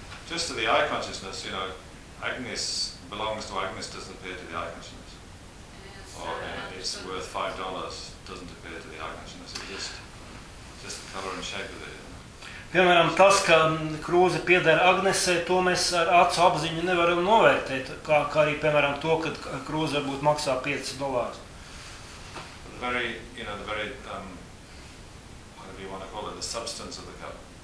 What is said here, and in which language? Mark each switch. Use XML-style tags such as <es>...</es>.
<en>Just to the eye consciousness, you know, Agnes belongs to Agnes, doesn't appear to the eye consciousness. Yes, or it's worth $5, doesn't appear to the eye consciousness. It's just the color and shape of it. You know?</en> <lv>Piemēram, tas, ka krūze pieder Agnesē, to mēs ar acu apziņu nevaram novērtēt, kā arī, piemēram, to, ka krūze varbūt maksā $5.</lv> <en>Very, you know, the very, you want to call it the substance of the cup.</en>